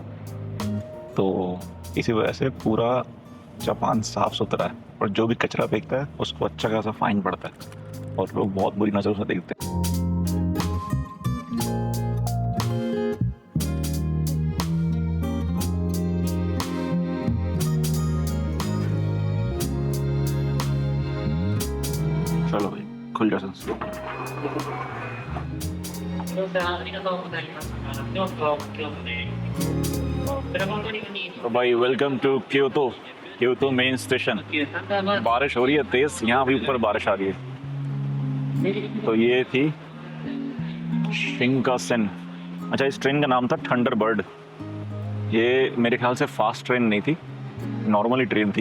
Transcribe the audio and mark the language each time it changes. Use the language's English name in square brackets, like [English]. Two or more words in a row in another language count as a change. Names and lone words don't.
[Hindi] तो इसी वजह से पूरा जापान साफ़ सुथरा है, और जो भी कचरा फेंकता है उसको अच्छा खासा फाइन पड़ता है और लोग बहुत बुरी नज़र से देखते हैं। चलो भाई खुल जा संस्कृत। [Japanese] どうぞありがとうございます。どうぞ今日ね。それ本当にいい。 [Hindi] तो भाई [English] welcome to [Hindi] क्योतो, क्योतो [English] main station. [Hindi] बारिश हो रही है तेज़, यहाँ भी ऊपर बारिश आ रही है। तो ये थी शिंकानसेन। अच्छा, इस ट्रेन का नाम था थंडरबर्ड। ये मेरे ख्याल से [English] fast train [Hindi] नहीं थी, [English] normally train [Hindi] थी।